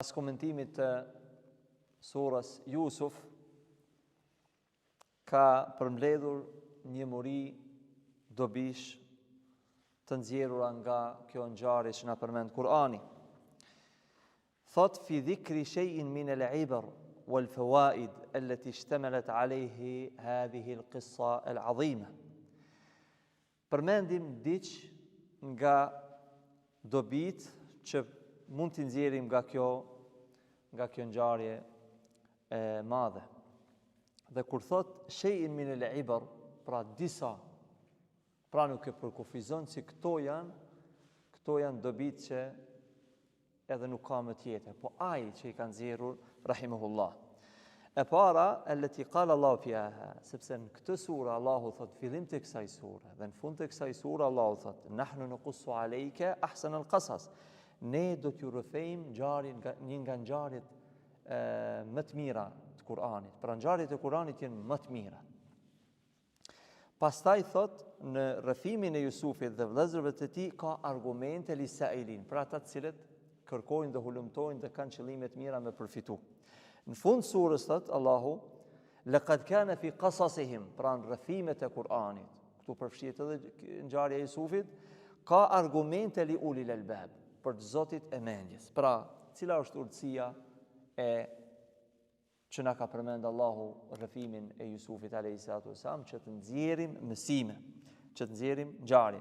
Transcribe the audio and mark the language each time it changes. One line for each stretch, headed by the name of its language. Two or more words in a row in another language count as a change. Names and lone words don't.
Albanian: Pas komentimit të surës Jusuf, ka përmbledhur një muri dobish të nxjerrura nga kjo ngjarje që na përmend Kur'ani.
Arabic: Thot في ذكر شيء من العبر والفوائد التي اشتملت عليه هذه القصة العظيمة.
Albanian: Përmendim diç nga dobit që mund t'i nxjerrim nga kjo ngjarje e madhe. Dhe kur thot
Arabic: شيء من العبر,
Albanian: pra disa, pra nuk e përkufizon si këto janë dobit që edhe nuk ka më tjetër, po ai që i kanë nxjerrur rahimahullah. E para,
Arabic: التي قال الله فيها,
Albanian: sepse në këtë sure Allahu thot fillim të kësaj sure dhe në fund të kësaj sure Allahu thot
Arabic: نحن نقص عليك أحسن القصص.
Albanian: Ne do t'ju rrëfejmë një nga ngjarjet më të mira të Kur'anit. Pra ngjarjet e Kur'anit janë më të mira. Pastaj thot në rrëfimin e Jusufit dhe vëllezërve të tij ka argumente
Arabic: للسائلين,
Albanian: për ata të cilët kërkojnë dhe hulumtojnë dhe kanë qëllime të mira me përfitu. Në fund surës thot Allahu
Arabic: لقد كان في قصصهم,
Albanian: pra në rrëfimet e Kur'anit, këtu përfshihet edhe ngjarja e Jusufit, ka argumente
Arabic: لأولي الألباب,
Albanian: për të zotit e mendjes. Pra, cila është urtësia që na ka përmend Allahu rrëfimin e Jusufit
Arabic: عليه السلام,
Albanian: që të nxjerrim mësime, që të nxjerrim ngjarje.